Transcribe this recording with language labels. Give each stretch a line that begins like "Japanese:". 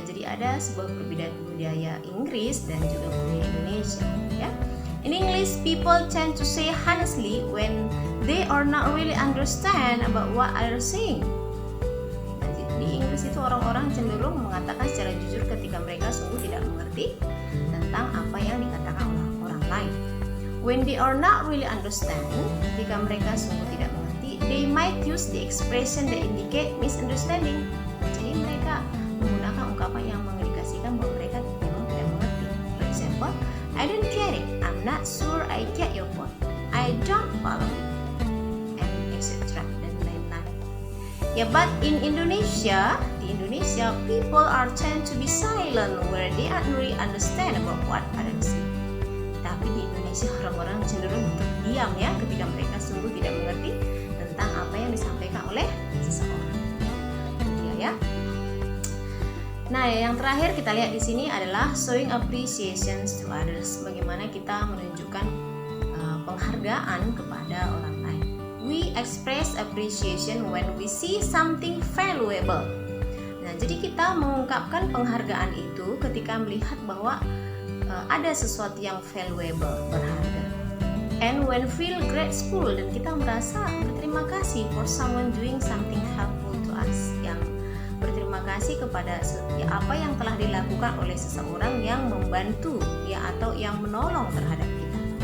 Indonesian: Jadi ada sebuah perbedaan budaya Inggris dan juga budaya Indonesia ya.
English: In English, people tend to say honestly when they are not really understand about what others saying.
Indonesian: Di Inggris itu orang-orang cenderung mengatakan secara jujur ketika mereka sungguh tidak mengerti tentang apa yang dikatakan oleh orang lain.
English: When they are not really understand,
Indonesian: jika mereka sungguh tidak mengerti,
English: they might use the expression that indicate misunderstanding.
Indonesian: Jadi mereka menggunakan ungkapan yang mengindikasikan bahwa mereka memang tidak mengerti.
English: For example, I don't get it. I'm not sure I get your point. I don't follow you, and etc.
Indonesian: Dan lain-lain. Ya,
English: but in Indonesia,
Indonesian: di Indonesia
English: Indonesia, people are tend to be silent where they don't really understand about what others say.
Indonesian: Tapi di Indonesia orang-orang cenderung untuk diam ya ketika mereka sungguh tidak mengerti tentang apa yang disampaikan oleh seseorang. Ya. Nah, yang terakhir kita lihat di sini adalah
English: showing appreciation to others.
Indonesian: Bagaimana kita menunjukkan penghargaan kepada orang lain.
English: We express appreciation when we see something valuable.
Indonesian: Nah, jadi kita mengungkapkan penghargaan itu ketika melihat bahwa ada sesuatu yang valuable, berharga.
English: And when feel grateful,
Indonesian: dan kita merasa berterima kasih
English: for someone doing something helpful to us,
Indonesian: yang berterima kasih kepada apa yang telah dilakukan oleh seseorang yang membantu ya atau yang menolong terhadap kita.